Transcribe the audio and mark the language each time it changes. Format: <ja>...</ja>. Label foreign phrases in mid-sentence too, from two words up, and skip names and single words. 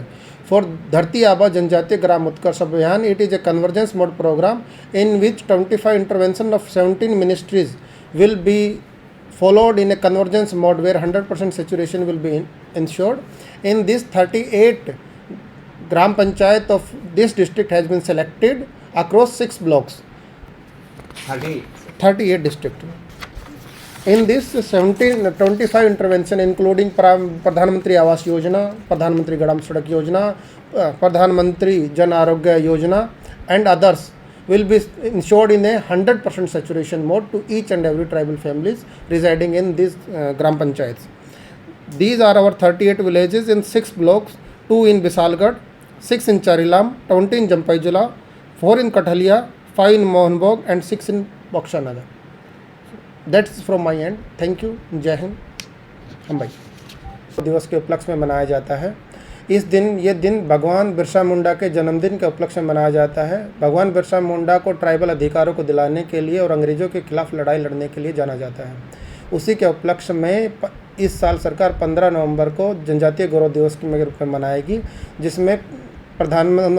<en>For Dharti Aba Janjatiya Gram Utkarsh Abhiyan, it is a convergence mode program in which 25 intervention of 17 ministries will be followed in a convergence mode where 100% saturation will be ensured. In this, 38 Gram Panchayat of this district has been selected across 6 blocks. 38 district. In this 25 intervention including Pradhan Mantri Awas Yojana, Pradhan Mantri Gadam Sadak Yojana, Pradhan Mantri Jan Arogya Yojana and others will be ensured in a 100% saturation mode to each and every tribal families residing in these Gram Panchayats. These are our 38 villages in 6 blocks, 2 in Bisalgarh, 6 in Charilam, 20 in Jampaijula, 4 in Kathalia, 5 in Mohanbog and 6 in Bakshanagar. That's from my end. Thank you.</en> <hi>जय हिंद। हम भाई दिवस के उपलक्ष्य में मनाया जाता है। ये दिन भगवान बिरसा मुंडा के जन्मदिन के उपलक्ष्य में मनाया जाता है। भगवान बिरसा मुंडा को ट्राइबल अधिकारों को दिलाने के लिए और अंग्रेज़ों के खिलाफ लड़ाई लड़ने के लिए जाना जाता है। उसी के उपलक्ष्य में इस साल सरकार 15 नवंबर को जनजातीय गौरव दिवस के रूप में मनाएगी, जिसमें प्रधानमंत्री</hi>